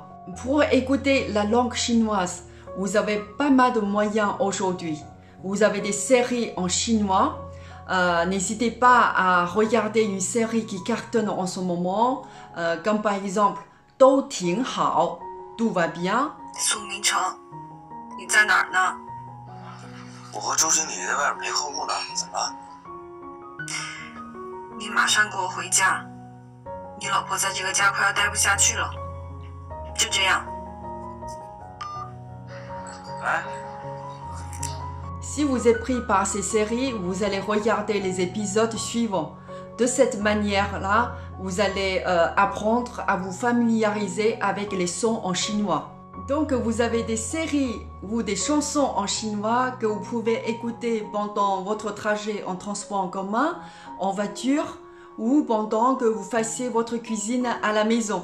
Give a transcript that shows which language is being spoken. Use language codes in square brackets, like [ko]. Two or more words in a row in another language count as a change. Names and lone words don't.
[fr] Pour écouter la langue chinoise, vous avez pas mal de moyens aujourd'hui. Vous avez des séries en chinois. N'hésitez pas à regarder une série qui cartonne en ce moment, comme par exemple « 都挺好 », tout va bien. [zh] 苏明成，你在哪儿呢？我和周经理在外面陪客户呢，怎么了？你马上给我回家，你老婆在这个家快要待不下去了。就这样。来。 [fr] Si vous êtes pris par ces séries, vous allez regarder les épisodes suivants. De cette manière-là, vous allez apprendre à vous familiariser avec les sons en chinois. Donc, vous avez des séries ou des chansons en chinois que vous pouvez écouter pendant votre trajet en transport en commun, en voiture ou pendant que vous fassiez votre cuisine à la maison.